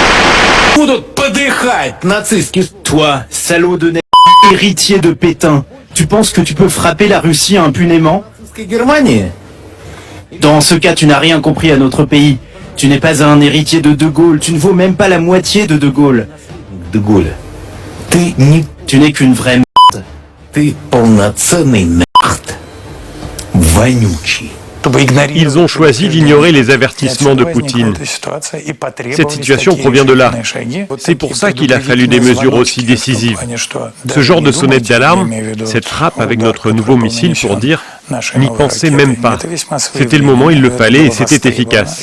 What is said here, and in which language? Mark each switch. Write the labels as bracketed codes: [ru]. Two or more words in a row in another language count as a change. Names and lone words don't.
[fr] Toi, salaud de héritier de Pétain, tu penses que tu peux frapper la Russie impunément? Dans ce cas, tu n'as rien compris à notre pays. Tu n'es pas un héritier de De Gaulle, tu ne vaux même pas la moitié de De Gaulle. De Gaulle. Tu n'es qu'une vraie merde. [ru] Ты полноценный нахт. Вонючий. [fr] Ils ont choisi d'ignorer les avertissements de Poutine. Cette situation provient de là. C'est pour ça qu'il a fallu des mesures aussi décisives. Ce genre de sonnette d'alarme, cette frappe avec notre nouveau missile pour dire « n'y pensez même pas ». C'était le moment, il le fallait et c'était efficace.